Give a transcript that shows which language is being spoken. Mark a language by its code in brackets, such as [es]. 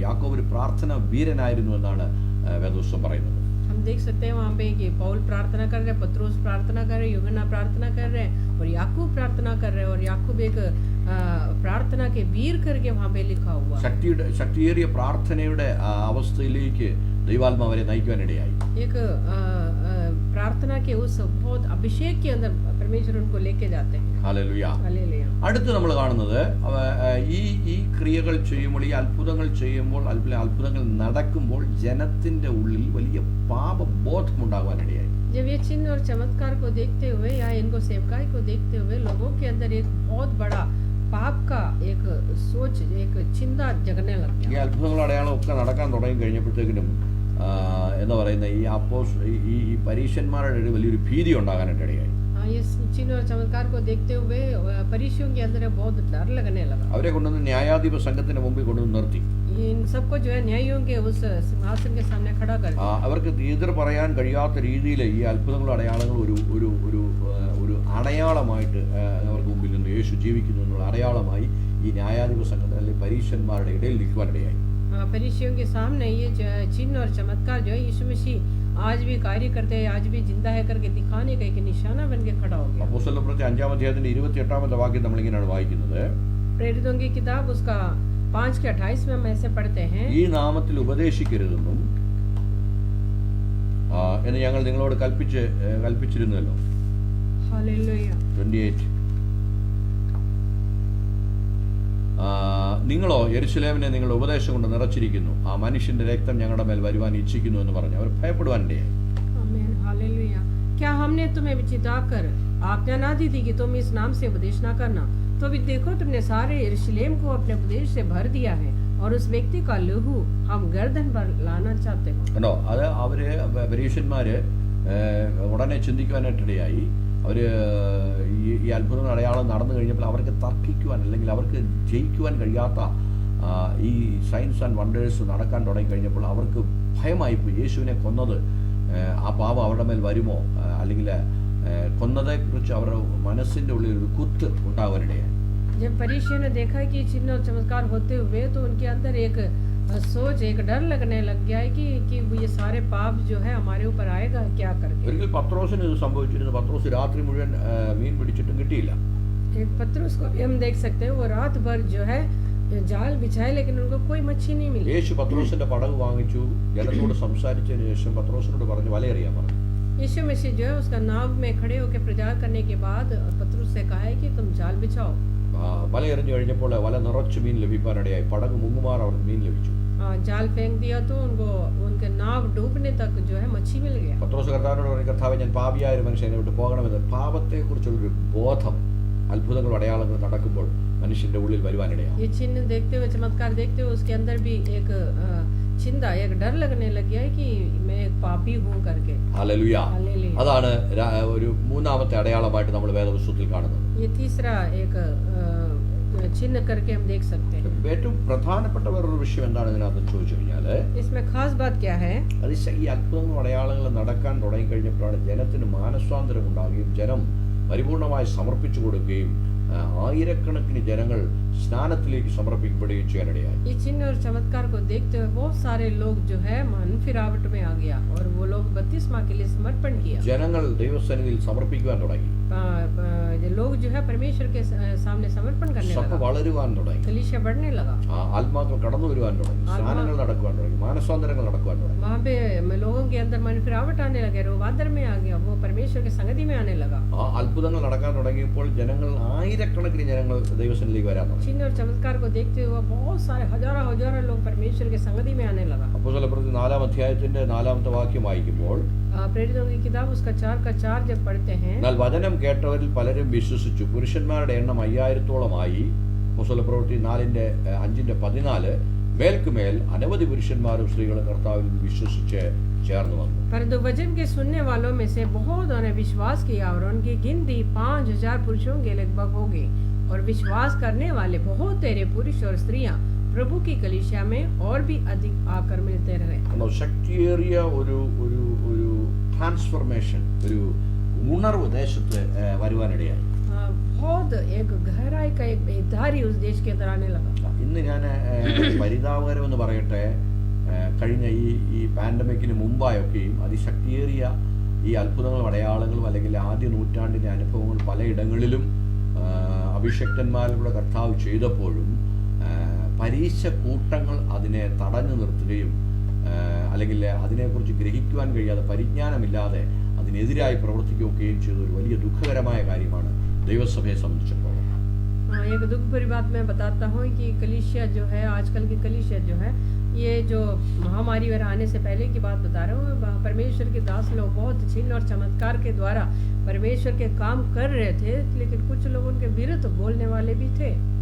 [ml] യാക്കോബ് ഒരു പ്രാർത്ഥന വീരനായിരുന്നു എന്നാണ് വേദപുസ്തകം പറയുന്നത്. [hi] हम देख सकते हैं वहाँ पे कि पौल प्रार्थना कर रहे, पत्रोस प्रार्थना कर रहे, यूहन्ना प्रार्थना कर रहे और याकूब प्रार्थना कर रहे और याकूब एक प्रार्थना के वीर करके वहाँ पे लिखा हुआ. [ml] ശക്തിയേറിയ പ്രാർത്ഥനയുടെ അവസ്ഥയിലേക്ക് ദൈവാത്മാവ് അവരെ നയിക്കുവാനിടയായി. [hi] एक प्रार्थना के उस बहुत अभिषेक के अंदर परमेश्वर उनको लेके जाते हैं. [ml] ഹല്ലേലൂയ. [hi] हालेलुया. [ml] അടുത്ത് നമ്മൾ കാണുന്നത് ഈ ക്രിയകൾ ചെയ്യുമ്പോൾ, ഈ അത്ഭുതങ്ങൾ ചെയ്യുമ്പോൾ, അത്ഭുതങ്ങൾ നടക്കുമ്പോൾ ജനത്തിന്റെ ഉള്ളിൽ വലിയ പാപബോധം ഉണ്ടാകാനിടയായി. [hi] जब ये चिन्ह और चमत्कार को देखते हुए या इनको सेवकाई को देखते हुए लोगों के अंदर एक बहुत बड़ा पाप का एक सोच, एक चिंता जगने लगती है. [ml] ഈ അത്ഭുതങ്ങൾ അടയാളം ഒക്കെ നടക്കാൻ തുടങ്ങി കഴിഞ്ഞപ്പോഴത്തേക്കിനും എന്താ പറയുന്ന ഈ പരീശന്മാരുടെ ഒരു വലിയൊരു ഭീതി ഉണ്ടാകാനിടയായി. [hi] ये चिन्ह और चमत्कार को देखते हुए फरीसियों के अंदर बहुत डर लगने लगा. [ml] അവരെ കൊണ്ടുവന്ന് ന്യായാധിപ സംഘത്തിന് മുമ്പിൽ കൊണ്ടുവന്ന് നിർത്തി. [hi] इन सबको जो है न्यायियों के उस सिंहासन के सामने खड़ा कर दिया. [ml] അവർക്ക് എതിർ പറയാൻ കഴിയാത്ത രീതിയിൽ ഈ അത്ഭുതങ്ങളും അടയാളങ്ങളും ഒരു അടയാളമായിട്ട് അവർക്ക് മുമ്പിൽ നിന്ന് യേശു ജീവിക്കുന്നു എന്നുള്ള അടയാളമായി ഈ ന്യായാധിപ സംഘത്തിൽ അല്ലെങ്കിൽ പരീശന്മാരുടെ ഇടയിൽ നിൽക്കുവാനിടയായി. [hi] फरीसियों के सामने ये चिन्ह और चमत्कार जो है यीशु मसीह आज भी कार्य करते हैं, आज भी जिंदा है करके दिखाने का एक निशाना बन के खड़ा हो गया. [ml] അപ്പോസ്തല പ്രവൃത്തി 5-ാം അധ്യായത്തിന്റെ 28-ാമത്തെ വാക്യം നമ്മൾ ഇങ്ങനെയാണ് വായിക്കുന്നത്. [hi] प्रेरितों की किताब उसका 5:28 में हम ऐसे पढ़ते हैं. [ml] ഈ നാമത്തിൽ ഉപദേശിക്കരുതെന്നും എന്ന് ഞങ്ങൾ നിങ്ങളോട് കൽപ്പിച്ചിരുന്നല്ലോ. [hi] हालेलुया. 28. [ml] നിങ്ങളോ യെരുശലേമിനെ നിങ്ങളുടെ ഉപദേശം കൊണ്ട് നിറച്ചിരിക്കുന്നു, ആ മനുഷ്യന്റെ രക്തം ഞങ്ങളുടെ മേൽ വരുവാൻ ഇച്ഛിക്കുന്നു എന്ന് പറഞ്ഞു അവർ ഭയപ്പെടുവാനിടയായി. [hi] आमीन. हालेलुया. क्या हमने तुम्हें चिताकर आज्ञा ना दी थी कि तुम इस नाम से उपदेश ना करना? तो अभी देखो तुमने सारे यरूशलेम को अपने उपदेश से भर दिया है और उस व्यक्ति का लहू हम गर्दन पर लाना चाहते हो. [ml] കണ്ടോ, അത് അവര് പരീശന്മാര് ഉടനെ ചിന്തിക്കുവാനായിട്ടിടയായി. അവർ ഈ അത്ഭുതം അടയാളം നടന്നു കഴിഞ്ഞപ്പോൾ അവർക്ക് തർക്കിക്കുവാൻ അല്ലെങ്കിൽ അവർക്ക് ജയിക്കുവാൻ കഴിയാത്ത ഈ [en] science and wonders [ml] നടക്കാൻ തുടങ്ങി കഴിഞ്ഞപ്പോൾ അവർക്ക് ഭയമായിപ്പോയി. യേശുവിനെ കൊന്നത് ആ പാപം അവരുടെ മേൽ വരുമോ, അല്ലെങ്കിൽ കൊന്നതെക്കുറിച്ച് അവരുടെ മനസ്സിൻ്റെ ഉള്ളിൽ ഒരു കുത്ത് ഉണ്ടാകാനിടയായി. [hi] जब फरीसियों ने देखा कि चिन्ह और चमत्कार होते हुए तो उनके अंदर एक सोच, एक डर लगने लग गया है कि ये सारे पाप जो है हमारे ऊपर आएगा क्या करके. [ml] ഒരിക്കൽ പത്രോസിന് ഇത് സംഭവിച്ചിരുന്നു. പത്രോസ് രാത്രി മുഴുവൻ മീൻ പിടിച്ചിട്ടും കിട്ടിയില്ല. [hi] एक पत्रोस को भी हम देख सकते हैं, वो रात भर जो है जाल बिछाए लेकिन उनको कोई मच्छी नहीं मिली. [ml] യേശു പത്രോസിന്റെ പടക് വാങ്ങിച്ചു. ജനത്തോട് സംസാരിച്ചതിന് ശേഷം പത്രോസിനോട് പറഞ്ഞു വലയെറിയാൻ പറഞ്ഞു. [hi] यीशु मसीह जो है उसका नाव में खड़े होकर प्रचार करने के बाद पत्रोस से कहा है कि तुम जाल बिछाओ. [ml] വലയെറിഞ്ഞു കഴിഞ്ഞപ്പോൾ വല നിറച്ച് മീൻ ലഭിക്കാനിടയായി. പടക് മുങ്ങുമാർ അവർക്ക് മീൻ ലഭിച്ചു. [hi] जाल फेंक दिया तो उनको उनके नाव डूबने तक जो है मच्छी मिल गया. [ml] പത്രോസ് കർത്താവിനോട് പറഞ്ഞു, കർത്താവേ, ഞാൻ പാപിയായ ഒരു മനുഷ്യനെ വിട്ട് പോകണമെന്ന്. പാപത്തെക്കുറിച്ചുള്ളൊരു ബോധം അത്ഭുതങ്ങളും അടയാളങ്ങൾ നടക്കുമ്പോൾ മനുഷ്യന്റെ ഉള്ളിൽ വരുവാനിടയാണ്. [hi] ये चिन्ह देखते हुए, चमत्कार देखते हुए उसके अंदर भी एक चिंता, एक डर लगने लग गया है कि मैं एक पापी हूं करके. [ml] ഹല്ലേലൂയ. [hi] हालेलुया. [ml] അതാണ് ഒരു മൂന്നാമത്തെ അടയാളമായിട്ട് നമ്മൾ വേദപുസ്തകത്തിൽ കാണുന്നത്. [hi] ये तीसरा एक चिन्ह करके हम देख सकते हैं. [ml] ഏറ്റവും പ്രധാനപ്പെട്ട വേറൊരു വിഷയം എന്താണ് ഇതിനകത്ത് ചോദിച്ചു കഴിഞ്ഞാൽ, [hi] इसमें खास बात क्या है? [ml] അത് ഈ അത്ഭുതങ്ങളും അടയാളങ്ങൾ നടക്കാൻ തുടങ്ങി കഴിഞ്ഞപ്പോഴാണ് ജനത്തിന് മാനസാന്തരം ഉണ്ടാകുകയും ജനം പരിപൂർണമായി സമർപ്പിച്ചു കൊടുക്കുകയും ആയിരക്കണക്കിന് ജനങ്ങൾ സ്നാനത്തിലേക്ക് സമർപ്പിക്കപ്പെടുകയും ചെയ്യാനിടയായി. [hi] ये चिन्ह और चमत्कार को देखते हुए बहुत सारे लोग जो है मन फिरावट में आ गया और वो लोग बपतिस्मा के लिए समर्पण किया. [ml] ജനങ്ങൾ ദൈവസന്നിധിയിൽ സമർപ്പിക്കുവാൻ തുടങ്ങി. [hi] लोग जो है परमेश्वर के सामने समर्पण करने [ml] സഭ [hi] लगा, [ml] വളരുവാൻ തുടങ്ങി, [hi] कलीसिया बढ़ने लगा। [ml] ആത്മാക്കൾ കടന്നു വരുവാൻ തുടങ്ങി, സ്നാനങ്ങൾ നടക്കുവാൻ തുടങ്ങി, മാനസാന്തരങ്ങൾ നടക്കുവാൻ തുടങ്ങി. [hi] वहाँ पे लोगों के अंदर मन फिरावट आने लगे, रूपांतर में आ गया, वो परमेश्वर की संगति में आने लगा। [ml] ആ അത്ഭുതങ്ങൾ നടക്കാൻ തുടങ്ങിയപ്പോൾ ജനങ്ങൾ ആയിരക്കണക്കിന് ജനങ്ങൾ ദൈവസന്നിധിയിലേക്ക് വരാൻ തുടങ്ങി. [hi] चिन्ह और चमत्कार को देखते हुए बहुत सारे हजारों लोग परमेश्वर की संगति में आने लगा। [ml] അപ്പോസ്തലപ്രവൃത്തി 4-ാം അധ്യായത്തിന്റെ 4-ാമത്തെ വാക്യം വായിക്കുമ്പോൾ, [hi] प्रेरितों की किताब उसका 4 जब पढ़ते हैं, [ml] എന്നാൽ വചനം കേട്ടവരിൽ പലരും വിശ്വസിച്ചു, പുരുഷന്മാരുടെ എണ്ണം 5000-ഓളമായി. അപ്പോസ്തലപ്രവൃത്തി 4:5-14 മേൽക്കുമേൽ അനവധി പുരുഷന്മാരും സ്ത്രീകളും കർത്താവിൽ വിശ്വസിച്ച് ചേർന്ന് വന്നു. [hi] परंतु वचन के सुनने वालों में से बहुत ने विश्वास किया और उनकी गिनती 5000 पुरुषों के लगभग हो गई। और विश्वास करने वाले बहुत तेरे पुरुष और स्त्रियां प्रभु की कलीसिया में और भी अधिक आकर मिलते रहे। [ml] ശക്തിയേറിയ ഒരു ഒരു ഒരു ട്രാൻസ്ഫർമേഷൻ, ഒരു ഉണർവ് ദേശത്ത് വരുവാനിടയായി. [hi] बहुत एक गहराई का एक बेदारी उस देश के अंदर आने लगा। [ml] ഇന്ന് ഞാൻ പരിതാപകരമെന്ന് പറയട്ടെ, കഴിഞ്ഞ ഈ പാൻഡമിക്കിന് മുമ്പായൊക്കെയും അതിശക്തിയേറിയ ഈ അത്ഭുതങ്ങളും അടയാളങ്ങളും അല്ലെങ്കിൽ ആദ്യ നൂറ്റാണ്ടിൻ്റെ അനുഭവങ്ങൾ പലയിടങ്ങളിലും അഭിഷക്തന്മാരുടെ കർത്താവ് ചെയ്തപ്പോഴും പരീക്ഷ കൂട്ടങ്ങൾ അതിനെ തടഞ്ഞു നിർത്തുകയും അല്ലെങ്കിൽ അതിനെക്കുറിച്ച് ഗ്രഹിക്കുവാൻ കഴിയാതെ പരിജ്ഞാനമില്ലാതെ അതിനെതിരായി പ്രവർത്തിക്കുകയും ചെയ്ത ഒരു വലിയ ദുഃഖകരമായ കാര്യമാണ് ദൈവസഭയെ സംബന്ധിച്ചിടത്തോളം. [hi] एक दुख भरी बात मैं बताता हूँ कि कलीसिया जो है, आजकल की कलीसिया जो है, ये जो महामारी वगैरह आने से पहले की बात बता रहा हूँ, परमेश्वर के दास लोग बहुत चिन्ह और चमत्कार के द्वारा परमेश्वर के काम कर रहे थे, लेकिन कुछ लोग उनके विरुद्ध बोलने वाले भी थे।